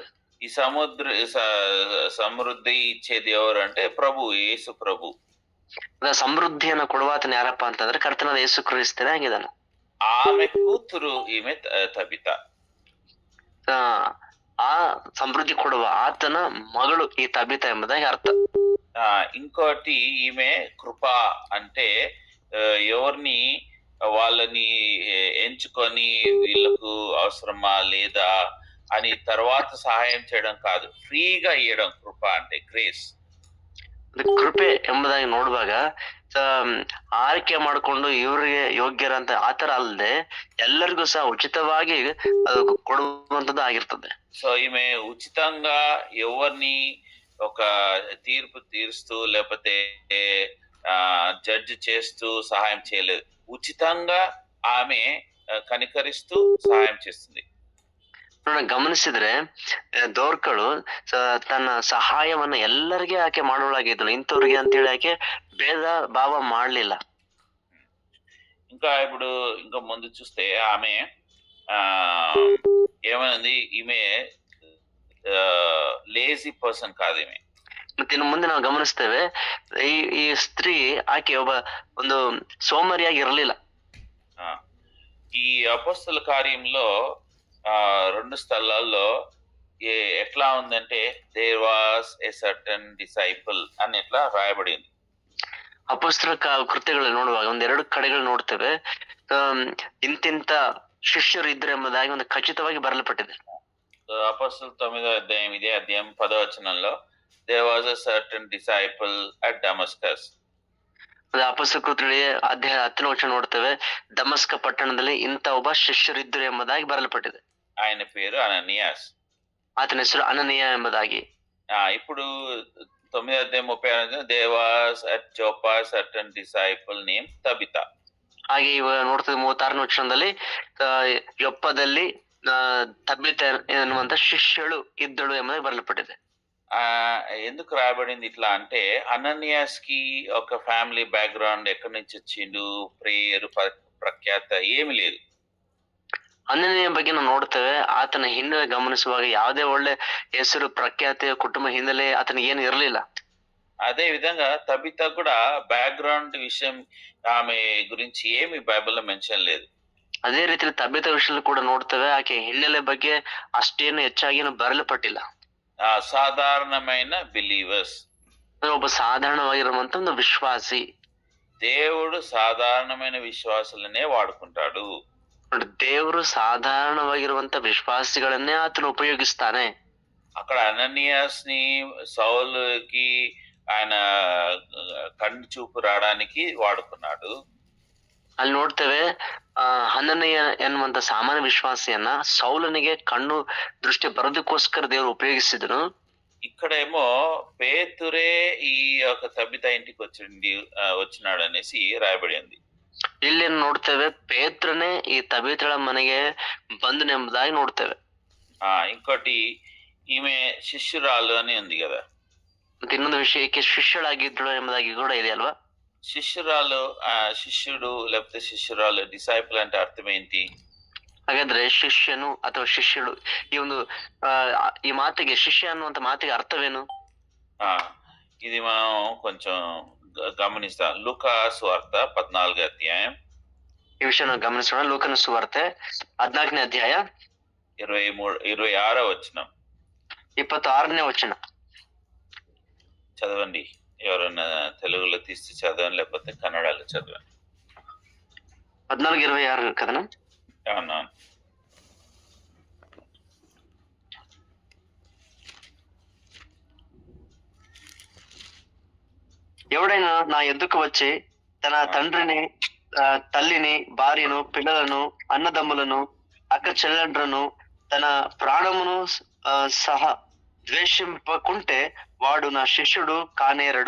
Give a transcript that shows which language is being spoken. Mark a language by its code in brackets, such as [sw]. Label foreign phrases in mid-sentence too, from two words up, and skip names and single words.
[te] ఈ సమృద్ధి ఇచ్చేది ఎవరు అంటే ప్రభు, ಯೇಸು ప్రభు. [kn] ಸಮೃದ್ಧಿಯನ್ನು ಕೊಡುವಾತನ ಯಾರಪ್ಪ ಅಂತಂದ್ರೆ ಕರ್ತನಾದ ಯೇಸು ಕ್ರಿಸ್ತನೇ ಆಗಿದ್ದಾನೆ. [te] ఆమె కూతురు, ఈమె తబిత. [kn] ಆ ಸಮೃದ್ಧಿ ಕೊಡುವ ಆತನ ಮಗಳು ಈ ತಬಿತ ಎಂಬುದಾಗಿ ಅರ್ಥ. [te] ఇంకోటి ఈమె కృప అంటే ఎవరిని వాళ్ళని ఎంచుకొని వీళ్ళకు అవసరమా లేదా అని తర్వాత సహాయం చేయడం కాదు, ఫ్రీగా ఇవ్వడం. కృప అంటే ಗ್ರೇಸ್. [kn] ಕೃಪೆ ಎಂಬುದಾಗಿ ನೋಡುವಾಗ ಆಯ್ಕೆ ಮಾಡಿಕೊಂಡು ಇವ್ರಿಗೆ ಯೋಗ್ಯರಂತ ಆತರ ಅಲ್ಲದೆ ಎಲ್ಲರಿಗೂ ಸಹ ಉಚಿತವಾಗಿ ಅದು ಕೊಡುವಂತದ್ದು ಆಗಿರ್ತದೆ. [te] సో ఈమె ఉచితంగా ఎవరిని ఒక తీర్పు తీరుస్తూ లేకపోతే జడ్జి చేస్తూ సహాయం చేయలేదు. ఉచితంగా ఆమె కనికరిస్తూ సహాయం చేస్తుంది. [kn] ಗಮನಿಸಿದ್ರೆ ದೋರ್ಕಳು ತನ್ನ ಸಹಾಯವನ್ನ ಎಲ್ಲರಿಗೆ ಆಕೆ ಮಾಡೋಳಾಗಿದ್ಳು, ಇಂಥವ್ರಿಗೆ ಅಂತೇಳಿ ಆಕೆ ಭೇದ ಭಾವ ಮಾಡ್ಲಿಲ್ಲ. [te] ఇంకా ఇప్పుడు ఇంకా ముందు చూస్తే ఆమె ఏమైంది, ఈమె [en] lazy person [te] కాదు ఈమె. [kn] ಮತ್ತೆ ಇನ್ನು ಮುಂದೆ ನಾವು ಗಮನಿಸ್ತೇವೆ ಈ ಸ್ತ್ರೀ ಆಕೆ ಒಂದು ಸೋಮಾರಿಯಾಗಿ ಇರಲಿಲ್ಲ. [te] ಈ అపోస్తల కార్యంలో 2 స్థలాల్లో ఎట్లా ఉందంటే [en] there was a certain disciple [te] అని ఎట్లా రాయబడింది. [kn] ಅಪೊಸ್ತಲ ಕೃತ್ಯಗಳು ನೋಡುವಾಗ ಒಂದೆರಡು ಕಡೆಗಳು ನೋಡ್ತೇವೆ. ಇಂತಿಂತ ಶಿಷ್ಯರು ಇದ್ರು ಎಂಬುದಾಗಿ ಒಂದು ಖಚಿತವಾಗಿ ಬರಲ್ಪಟ್ಟಿದೆ. [te] అపోస్తల 9వ అధ్యాయం ఇదే అధ్యాయం 10వ వచనంలో [en] there was a certain disciple at Damascus. [kn] ಅಪೊಸ್ತಲ ಕೃತ್ಯಗಳಿಗೆ ಅಧ್ಯಾಯ 10ನೇ ವಚನ ನೋಡ್ತೇವೆ, ದಮಸ್ಕ ಪಟ್ಟಣದಲ್ಲಿ ಇಂಥ ಒಬ್ಬ ಶಿಷ್ಯರಿದ್ದರು ಎಂಬುದಾಗಿ ಬರಲ್ಪಟ್ಟಿದೆ. [te] ఆయన పేరు అననీయాస్. [kn] ಆತನ ಹೆಸರು ಅನನೀಯ ಎಂಬುದಾಗಿ. [te] ఇప్పుడు 9వ అధ్యాయం [en] 36 there was at Joppa certain disciple name Tabitha. [kn] ಹಾಗೆ ಇವಾಗ ನೋಡ್ತೇವೆ 36ನೇ ವಚನದಲ್ಲಿ ಯೊಪ್ಪದಲ್ಲಿ ತಬಿತ ಎನ್ನುವಂತ ಶಿಷ್ಯಳು ಇದ್ದಳು ಎಂಬುದಾಗಿ ಬರಲ್ಪಟ್ಟಿದೆ. [te] ఎందుకు రాయబడింది ఇట్లా అంటే అనన్యాస్ కి ఒక ఫ్యామిలీ బ్యాక్గ్రౌండ్ ఎక్కడి నుంచి వచ్చిండు, ప్రేయర్ ప్రఖ్యాత ఏమి లేదు. [kn] ಅನನೀಯ ಬಗ್ಗೆ ನಾವು ನೋಡ್ತೇವೆ, ಆತನ ಹಿನ್ನೆಲೆ ಗಮನಿಸುವಾಗ ಯಾವುದೇ ಒಳ್ಳೆ ಹೆಸರು ಪ್ರಖ್ಯಾತಿಯ ಕುಟುಂಬ ಹಿನ್ನೆಲೆ ಆತನಿಗೆ ಏನು ಇರಲಿಲ್ಲ. [te] అదే విధంగా తబిత కూడా బ్యాక్గ్రౌండ్ విషయం ఆమె గురించి ఏమి బైబిల్లో మెన్షన్ లేదు. [kn] ಅದೇ ರೀತಿಯಲ್ಲಿ ತಬಿತ ವಿಷಯದಲ್ಲಿ ಕೂಡ ನೋಡ್ತೇವೆ, ಆಕೆ ಹಿನ್ನೆಲೆ ಬಗ್ಗೆ ಅಷ್ಟೇನು ಹೆಚ್ಚಾಗಿ ಬರಲ್ಪಟ್ಟಿಲ್ಲ. [te] సాధారణమైన బిలీవర్స్, [kn] ಒಬ್ಬ ಸಾಧಾರಣವಾಗಿರುವಂತ ಒಂದು ವಿಶ್ವಾಸಿ. [te] దేవుడు సాధారణమైన విశ్వాసులనే వాడుకుంటాడు. [kn] ದೇವರು ಸಾಧಾರಣವಾಗಿರುವಂತ ವಿಶ್ವಾಸಿಗಳನ್ನೇ ಆತನು ಉಪಯೋಗಿಸ್ತಾನೆ. [te] అక్కడ అననీయాస్ ని సౌలుకి ఆయన కన్ను చూపు రావడానికి వాడుకున్నాడు. [kn] ಅಲ್ಲಿ ನೋಡ್ತೇವೆ, ಅನನೀಯ ಎನ್ನುವಂತ ಸಾಮಾನ್ಯ ವಿಶ್ವಾಸಿಯನ್ನ ಸೌಲನಿಗೆ ಕಣ್ಣು ದೃಷ್ಟಿ ಬರೋದಕ್ಕೋಸ್ಕರ ದೇವರು ಉಪಯೋಗಿಸಿದನು. [te] ఇక్కడేమో పేతురే ఈ యొక్క తబిత ఇంటికి వచ్చినాడు అనేసి రాయబడింది. [kn] ಇಲ್ಲಿ ನೋಡ್ತೇವೆ, ಪೇತ್ರನೇ ಈ ತಬಿತಳ ಮನೆಗೆ ಬಂದನೆಂಬುದಾಗಿ ನೋಡ್ತೇವೆ. [te] ఇంకోటి ఈమె శిష్యురాలు అని ఉంది కదా. [kn] ಮತ್ತೆ ಇನ್ನೊಂದು ವಿಷಯಕ್ಕೆ ಶಿಷ್ಯಳಾಗಿದ್ದಳು ಎಂಬುದಾಗಿ ಕೂಡ ಇದೆ ಅಲ್ವಾ. [te] శిష్యురాలు, శిష్యుడు లేకపోతే శిష్యురాలు, డిసైపుల్ అంటే అర్థం ఏంటి? [kn] ಹಾಗಾದ್ರೆ ಶಿಷ್ಯನು ಅಥವಾ ಶಿಷ್ಯಳು, ಈ ಮಾತಿಗೆ ಶಿಷ್ಯ ಅನ್ನುವಂತ ಮಾತಿಗೆ ಅರ್ಥವೇನು? [te] ఇది మనం కొంచెం గమనిస్తాం. లూకా సువార్త 14వ అధ్యాయం [kn] ಈ ವಿಷಯ ನಾವು ಗಮನಿಸೋಣ. ಲೂಕನ ಸುವಾರ್ತೆ 14ನೇ ಅಧ್ಯಾಯ [te] 26వ వచనం [kn] 26ನೇ ವಚನ [te] చదవండి. ఎవరైనా తెలుగులో తీసి చదవండి, లేకపోతే కన్నడలో చదవండి. 14:26 కదనా? అవునా? ఎవడైనా నా ఎద్దుకు వచ్చి తన తండ్రిని, తల్లిని, భార్యను, పిల్లలను, అన్నదమ్ములను, అక్క చెల్లెండ్రను, తన ప్రాణమును సహా ద్వేషింపకుంటే వాడు నా శిష్యుడు కానేరడు.